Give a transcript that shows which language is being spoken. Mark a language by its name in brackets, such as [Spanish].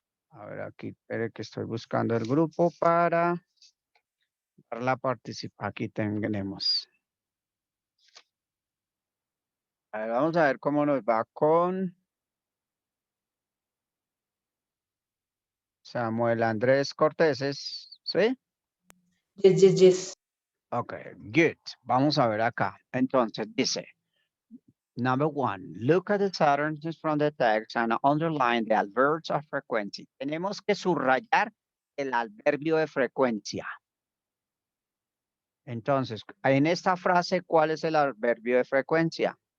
[Spanish] A ver, aquí, espere que estoy buscando el grupo para la participación. Aquí tenemos. A ver, vamos a ver cómo nos va con Samuel Andrés Cortéses. ¿Sí? [English] Yes, yes, yes. Ok, good. [Spanish] Vamos a ver acá. Entonces dice, [English] number 1, look at the sentences from the text and underline the adverbs of frequency. [Spanish] Tenemos que subrayar el adverbio de frecuencia. Entonces, en esta frase, ¿cuál es el adverbio de frecuencia?